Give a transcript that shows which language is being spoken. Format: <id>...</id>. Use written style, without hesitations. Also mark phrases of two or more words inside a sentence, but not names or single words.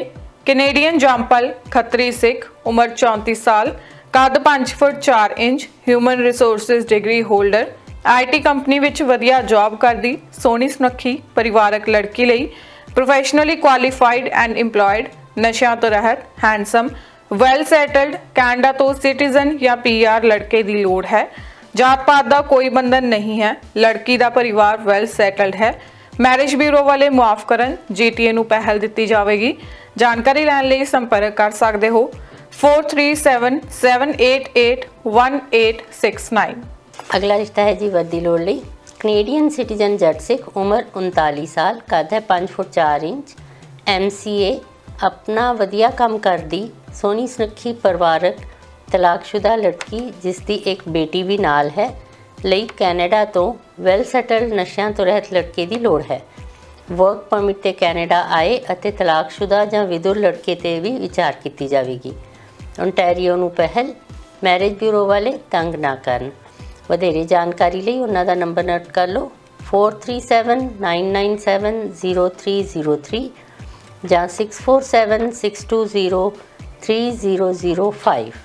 <pa>ਕੈਨੇਡੀਅਨ ਜੰਪਲ ਖੱਤਰੀ ਸਿੱਖ, ਉਮਰ 34 ਸਾਲ, ਕੱਦ 5 ਫੁੱਟ 4 ਇੰਚ,</pa> <en>human resources degree holder,</en> <pa>IT ਕੰਪਨੀ ਵਿੱਚ ਵਧੀਆ ਜੌਬ ਕਰਦੀ ਸੋਹਣੀ ਸੁਨੱਖੀ ਪਰਿਵਾਰਕ ਲੜਕੀ ਲਈ</pa> <en>professionally qualified and employed,</en> <pa>ਨਸ਼ਿਆਂ ਤੋਂ ਰਹਿਤ, ਹੈਂਡਸਮ,</pa> <en>well settled,</en> <pa>ਕੈਨੇਡਾ ਤੋਂ ਸਿਟੀਜ਼ਨ ਜਾਂ PR ਲੜਕੇ ਦੀ ਲੋੜ ਹੈ। ਜਾਤ ਪਾਤ ਦਾ ਕੋਈ ਬੰਧਨ ਨਹੀਂ ਹੈ। ਲੜਕੀ ਦਾ ਪਰਿਵਾਰ</pa> <en>well settled</en> <pa>ਹੈ।</pa> <en>marriage bureau</en> <pa>ਵਾਲੇ ਮੁਆਫ ਕਰਨ। GTA ਨੂੰ ਪਹਿਲ ਦਿੱਤੀ ਜਾਵੇਗੀ। ਜਾਣਕਾਰੀ ਲੈਣ ਲਈ ਸੰਪਰਕ ਕਰ ਸਕਦੇ ਹੋ 4377881869। ਅਗਲਾ ਰਿਸ਼ਤਾ ਹੈ ਜੀ ਵਰਦੀ ਲੋੜ ਲਈ।</pa> <en>Canadian citizen</en> <pa>ਜੱਟ ਸਿੱਖ, ਉਮਰ 39 ਸਾਲ, ਕੱਦ ਹੈ 5 ਫੁੱਟ 4 ਇੰਚ, MCA ਅਪਣਾ ਵਧੀਆ ਕੰਮ ਕਰਦੀ ਸੋਹਣੀ ਸੁਨੱਖੀ ਪਰਿਵਾਰਕ ਤਲਾਕਸ਼ੁਦਾ ਲੜਕੀ ਜਿਸਕੀ ਏਕ ਬੇਟੀ ਭੀ ਨਾਲ ਹੈ ਲਈ ਕੈਨੇਡਾ ਤੋਂ</pa> <en>well settled</en> <pa>ਨਸ਼ਿਆਂ ਤੋਂ ਰਹਿਤ ਲੜਕੇ ਦੀ ਲੋੜ ਹੈ।</pa> <en>work permit</en> <pa>ਤੇ ਕੈਨੇਡਾ ਆਏ ਅਤੇ ਤਲਾਕਸ਼ੁਦਾ ਜਾਂ ਵਿਧੁਰ ਲੜਕੇ ਤੇ ਵੀ ਵਿਚਾਰ ਕੀਤੀ ਜਾਵੇਗੀ। ਓਨਟਾਰੀਓ ਨੂੰ ਪਹਿਲ,</pa> <en>marriage bureau</en> <pa>ਵਾਲੇ ਤੰਗ ਨਾ ਕਰਨ। ਵਧੇਰੇ ਜਾਣਕਾਰੀ ਲਈ ਉਹਨਾਂ ਦਾ ਨੰਬਰ ਨੋਟ ਕਰ ਲਓ 4379970303 ਜਾਂ 6476203005।</pa>